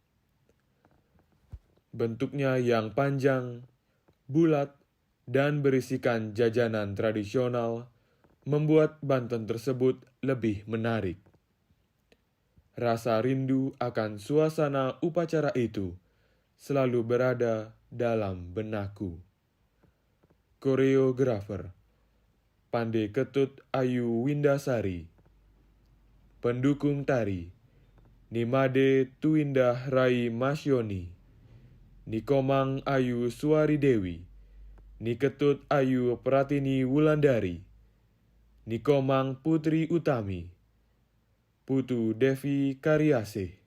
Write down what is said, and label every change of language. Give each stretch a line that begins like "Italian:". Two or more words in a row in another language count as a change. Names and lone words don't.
Indonesian: Bentuknya yang panjang, bulat, dan berisikan jajanan tradisional membuat Banten tersebut lebih menarik. Rasa rindu akan suasana upacara itu selalu berada dalam benakku. Koreografer Pande Ketut Ayu Windasari. Pendukung tari Nimade Tuindah Rai Masyoni, Nikomang Ayu Suari Dewi, Niketut Ayu Pratini Wulandari, Nikomang Putri Utami, Putu Devi Karyasih.